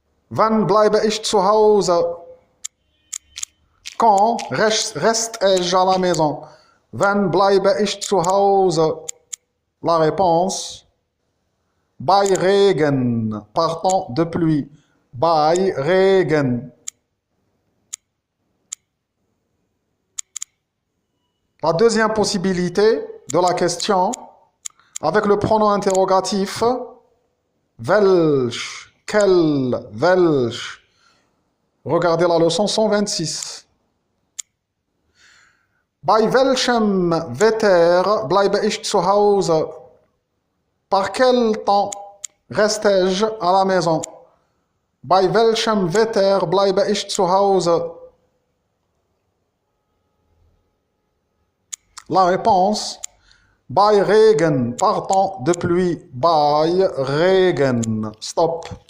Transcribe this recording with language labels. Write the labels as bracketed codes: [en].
[de] Wann bleibe ich zu Hause? [fr] Quand reste-je à la maison? [de] Wann bleibe ich zu Hause? [fr] La réponse, [de] bei Regen, [fr] par temps de pluie. [de] Bei Regen. [fr] La deuxième possibilité de la question, avec le pronom interrogatif, welch, quel, welch. Regardez la leçon 126. [de] Bei welchem Wetter bleibe ich zu Hause? [fr] Par quel temps reste-je à la maison? [de] Bei welchem Wetter bleibe ich zu Hause? [fr] La réponse, [de] bei Regen, [fr] par temps de pluie. [de] Bei Regen. [fr] Stop.